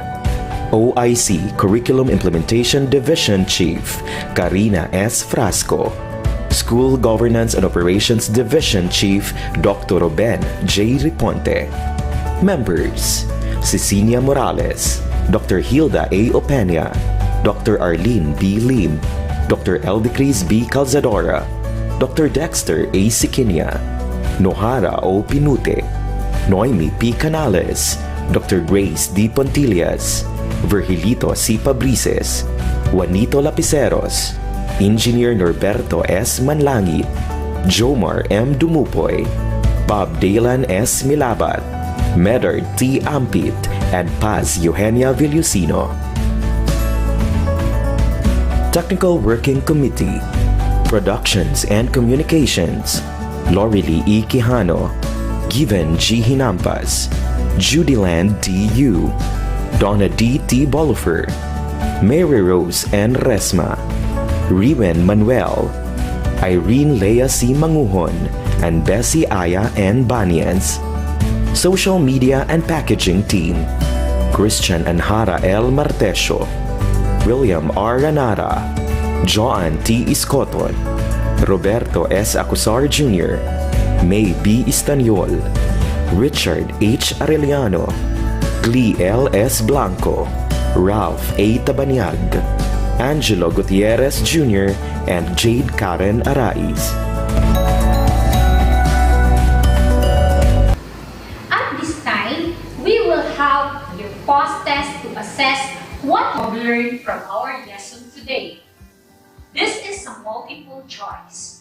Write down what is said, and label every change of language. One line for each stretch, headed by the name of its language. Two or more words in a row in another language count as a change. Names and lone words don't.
English: OIC Curriculum Implementation Division Chief, Karina S. Frasco. School Governance and Operations Division Chief, Dr. 𝗏𝗶𝗿 Members, Cecilia Morales, Dr. Hilda A. Opeña, Dr. Arlene B. Lim, Dr. 𝗍𝗵𝗿 Dr. Dexter A. Siquinia, 𝗦𝗏𝗿 𝗠𝗵𝗵𝗿, Noemi P. Canales, Dr. Grace D. Pontillas, Virgilito C. Pabrices, Juanito Lapiceros, Engineer Norberto S. Manlangit, Jomar M. Dumupoj, Bob Daylan S. Milabat, Medard T. Ampit, and Paz Eugenia Villusino. Technical Working Committee, Productions and Communications, Lorely E. Quijano, Given G. Hinampas, Judyland D. Yu, Donna D. T. Bolifer, Mary Rose N. Resma, Riwen Manuel, Irene Lea C. Manguhon, and Bessie Aya N. Banias. Social Media and Packaging Team, Christian Anhara L. Martesio, William R. Ranara, Joan T. Iscoton, Roberto S. Acusar Jr., May B. Istanyol, Richard H. Arellano, Glee L. S. Blanco, Ralph A. Tabanyag, Angelo Gutierrez Jr., and Jade Karen Arais. At this time, we will have your pause test to assess what you've learned from our lesson today. This is a multiple choice.